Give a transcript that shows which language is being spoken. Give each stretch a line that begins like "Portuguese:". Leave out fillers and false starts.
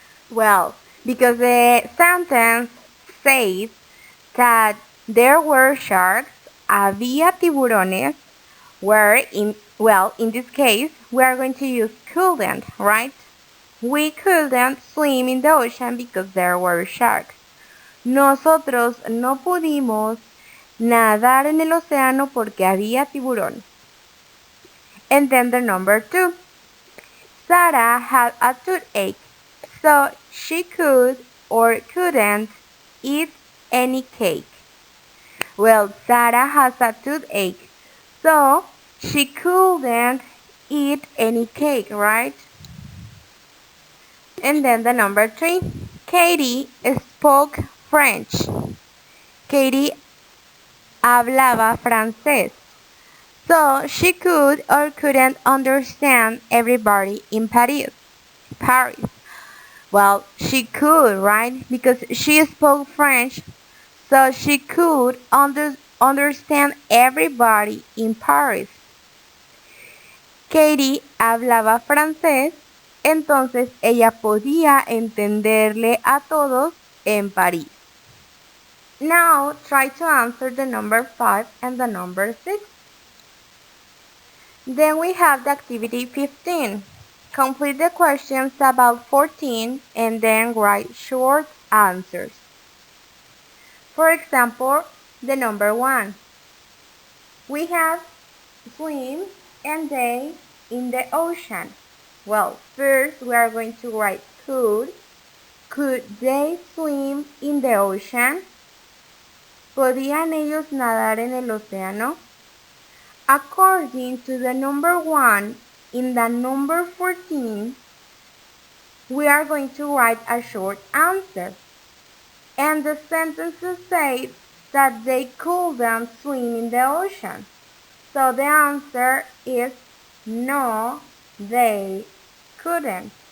English: Well, because the sentence says that there were sharks,
Spanish: había tiburones,
English: in this case, we are going to use couldn't, right? We couldn't swim in the ocean because there were sharks.
Spanish: Nosotros no pudimos nadar en el océano porque había tiburones.
English: And then the number 2. Sarah had a toothache, so she could or couldn't eat any cake. Well, Sarah has a toothache, so she couldn't eat any cake, right? And then the number 3. Katie spoke French.
Spanish: Katie hablaba francés.
English: So she could or couldn't understand everybody in Paris. Well, she could, right? Because she spoke French, so she could understand everybody in Paris.
Spanish: Katie hablaba francés, entonces ella podía entenderle a todos en París.
English: Now try to answer the number 5 and the number 6. Then we have the activity 15. Complete the questions about 14 and then write short answers. For example, the number 1. We have swim and they in the ocean. Well, first we are going to write could. Could they swim in the ocean?
Spanish: ¿Podían ellos nadar en el océano?
English: According to the number 1 in the number 14, we are going to write a short answer. And the sentences say that they couldn't swim in the ocean. So the answer is no, they couldn't.